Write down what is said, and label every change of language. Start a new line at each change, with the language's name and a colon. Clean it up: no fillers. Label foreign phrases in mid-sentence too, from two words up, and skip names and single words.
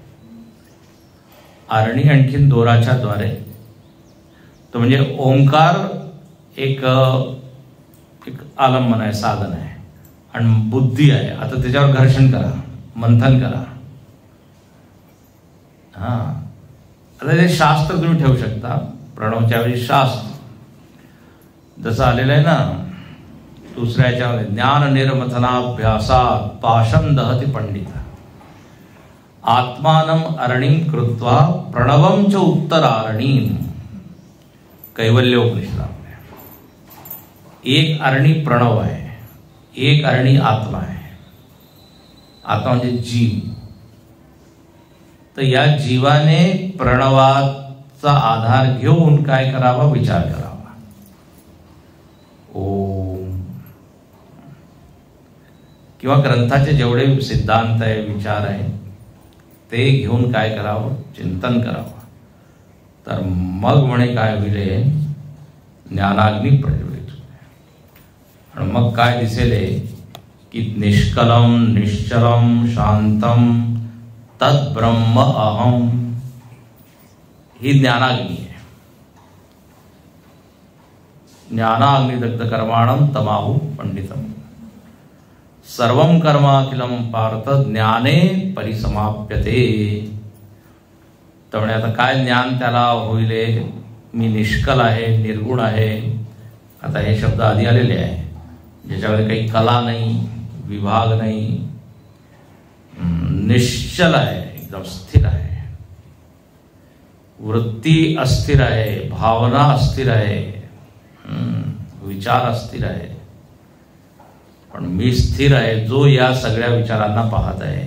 Marathi: अरणी आणखीन दोराच्या द्वारे, तो म्हणजे ओंकार एक आलंबन आहे, साधन आहे, आणि बुद्धी आहे. आता त्याच्यावर घर्षण करा, मंथन करा. आता ते शास्त्र तुम्ही ठेवू शकता, प्रणवच्या वेळी शास्त्र जसं आलेलं आहे ना दुसऱ्या याच्यामध्ये,
Sanskrit: ज्ञान निर्मथनाभ्यासात पाशं दहति पंडित आत्मानं अरणीं कृत्वा प्रणवं च उत्तरारणीं.
Marathi: कैवल्योपनिषद. एक अरणी प्रणव आहे, एक अरणी आत्मा आहे. आत्मा म्हणजे जीव. तर या जीवाने प्रणवाचा आधार घेऊन काय करावा, विचार करावा. ओम. किंवा ग्रंथाचे जेवढे सिद्धांत आहे, विचार आहे, ते घेऊन काय करावं, चिंतन करावं. तर मग म्हणे काय होईल, ज्ञानाग्नी प्रज्वलित. आणि मग काय दिसेल की
Sanskrit: निष्कलम निश्चलम शांतम तद्ब्रह्म अहम.
Marathi: ही ज्ञानाग्नी आहे.
Sanskrit: ज्ञानाग्निदग्ध कर्माणं तमाहु पंडितम सर्वं कर्माखिलं पार्थ ज्ञाने परिसमाप्यते.
Marathi: तर म्हणे आता काय ज्ञान त्याला होईल, मी निष्कल आहे, निर्गुण आहे. आता हे शब्द आधी आलेले आहे. ज्याच्यामध्ये काही कला नाही, विभाग नाही, निश्चल आहे, एकदम स्थिर आहे, वृत्ती अस्थिर आहे, भावना अस्थिर आहे, विचार अस्थिर आहे, पण मी स्थिर आहे जो या सगळ्या विचारांना पाहत आहे.